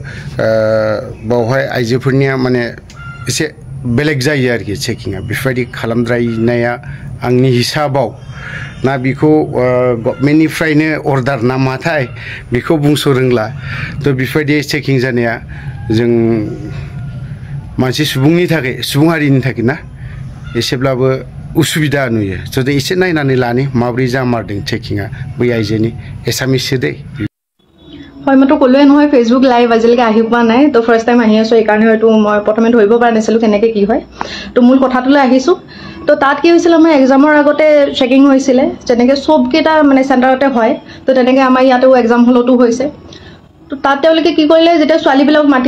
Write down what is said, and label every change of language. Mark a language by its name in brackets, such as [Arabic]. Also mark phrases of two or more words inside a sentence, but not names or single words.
[Bodo] बावहाय आइजोफोरनिया माने एसे बेलेग जायो आरोखि चेकिंआ बेफोरबायदि खालामद्रायनाया आंनि हिसाबाव ना बिखौ गभर्नमेन्टनिफ्रायनो अर्डार नामाथाय बेखौ बुंस' रोंला थ' बेफोरबायदि चेकिं जानाया जों मानसि सुबुंनि थाखाय सुबुं हारिनि थाखाय ना एसेब्लाबो उसुबिदा नुयो जुदि एसे नायनानै लानि माब्रै जामारदों चेकिंआ बै आइजोनि एसामिससो दे [Assamese] হয় মইতো ক'লোৱে নহয় ফেচবুক লাইভ আজিলৈকে আহি পোৱা নাই তো [English] first time [Assamese] আহি আছোঁ এইকাৰণে হয়তো মই প্ৰথমে ধৰিব পৰা নাছিলোঁ কেনেকৈ কি হয় তো মূল কথাটোলৈ আহিছোঁ তো তাত কি হৈছিলে আমাৰ এক্সামৰ আগতে চেকিং হৈছিলে যেনেকৈ চবকেইটা মানে চেণ্টাৰতে হয় তো তেনেকৈ আমাৰ ইয়াতেও [English] exam hall-to [Assamese] হৈছে তো তাত তেওঁলোকে কি কৰিলে যেতিয়া ছোৱালীবিলাক মাতি